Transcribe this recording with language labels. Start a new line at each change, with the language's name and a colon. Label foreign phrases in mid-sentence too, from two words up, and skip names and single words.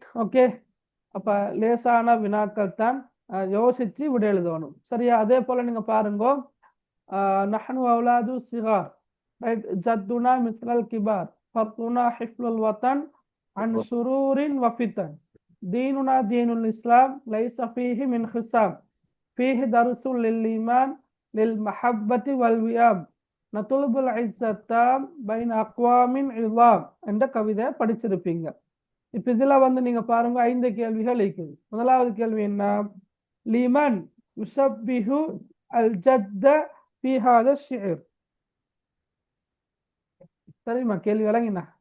Tamil: ஓகே, அப்ப லேசான வினாக்கள் தான், யோசிச்சு விட எழுதணும். சரியா, அதே போல நீங்க பாருங்க.
Arabic: نحن أولاد صغار,
Tamil: ரைட்.
Arabic: جدنا مثل الكبار فرضنا حفظ الوطن عن شرور وفتن, ديننا دين الإسلام ليس فيه من خصام فيه درس للإيمان للمحبة والوئام نطلب العزة التام بين أقوام عظام
Tamil: என்ற கவிதை படிச்சிருப்பீங்க. இப்ப இதுல வந்து நீங்க பாருங்க 5 கேள்விகள் இருக்குது. முதலாவது கேள்வி என்ன?
Arabic: لمن يشبه الجد في هذا شعر.
Tamil: சரிமா, கேள்வி விளங்கினா?